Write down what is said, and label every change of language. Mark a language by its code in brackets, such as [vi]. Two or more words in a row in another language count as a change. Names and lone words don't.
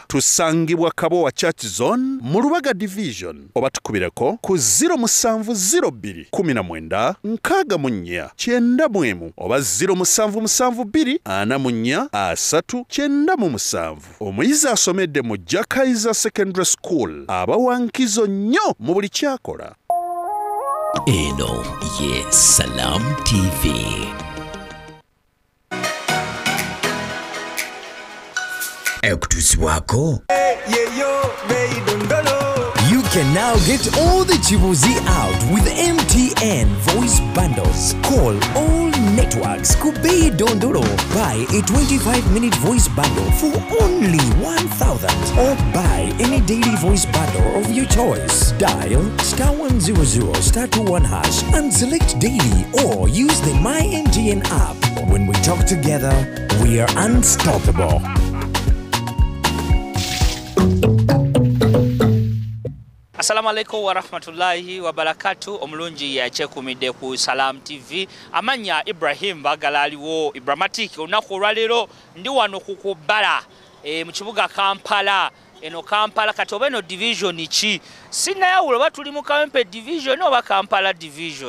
[lg] Tusangibwa Kabowa Church Zone mu Lubaga Division, oba tukubireko ku 0702 19 64 91 oba 0772 44 397. Omuyizi asomedde mu Jakaiza Secondary School aba wankizo nnyo mu buli kyakola. Eno ye Salam TV. [en] You can now get all the Chibuzi out with MTN voice bundles. Call all networks Kubei Dondoro. Buy a 25-minute voice bundle for only 1,000 or buy any daily voice bundle of your choice. Dial *100 *21# and select daily or use the MyMTN app. When we talk together, we are unstoppable. [ar] السلام عليكم ورحمة الله وبركاته. [lg] Omulungi yachekumide ku Salam TV. Amanya Ibrahim Bagalaliwo Ibrahmatic olunaku olwaleero ndi wano kukubala mu kibuga Kampala. Eno Kampala kati oba eno division ki sinayawulo oba tuli mu Kawempe division oba Kampala division.